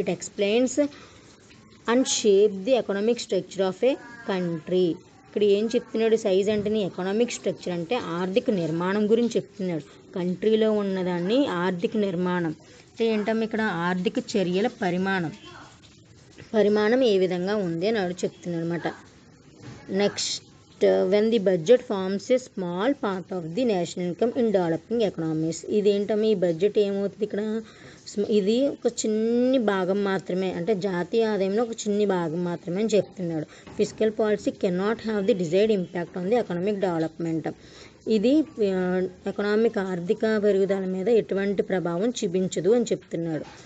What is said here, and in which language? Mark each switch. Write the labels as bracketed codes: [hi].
[en] It explains and shape the economic structure of a country. [te] ఇక్కడ ఏం చెప్తున్నాడు, size అంటేనే ఎకనామిక్ స్ట్రక్చర్ అంటే ఆర్థిక నిర్మాణం గురించి చెప్తున్నాడు. కంట్రీలో ఉన్నదాన్ని ఆర్థిక నిర్మాణం అంటే ఏంటమ్మా, ఇక్కడ ఆర్థిక చర్యల పరిమాణం ఏ విధంగా ఉంది అని చెప్తున్నాడు అనమాట. [en] Next, when the budget forms a small part of the national income in developing economies. [te] ఇదేంటమ్మా, ఈ బడ్జెట్ ఏమవుతుంది ఇక్కడ, ఇది ఒక చిన్ని భాగం మాత్రమే అంటే జాతీయ ఆదాయంలో ఒక చిన్ని భాగం మాత్రమే అని చెప్తున్నాడు. [en] Fiscal policy cannot have the desired impact on the economic development. [te] ఇది ఎకనామిక్ ఆర్థిక పెరుగుదల మీద ఎటువంటి ప్రభావం చూపించదు అని చెప్తున్నాడు.